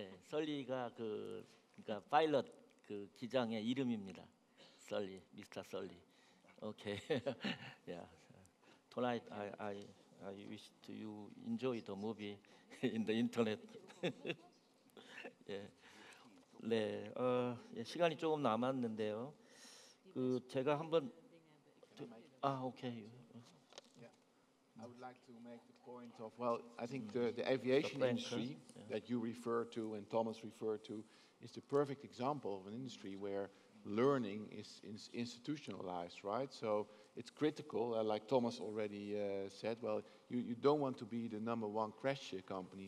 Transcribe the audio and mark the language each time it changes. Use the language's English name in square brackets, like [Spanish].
[Korean] 설리가 그러니까 파일럿 그 기장의 이름입니다. 설리, 미스터 설리. [English] Okay. Yeah. Tonight I wish to you enjoy the movie in the internet. [Korean] 예. 네. 시간이 조금 남았는데요. 그 제가 한번 오케이. [English] I would like to make the point of, well, I think the aviation industry that you refer to and Thomas referred to is the perfect example of an industry where learning is institutionalized, right? So it's critical, like Thomas already said, well, you don't want to be the number 1 crash company.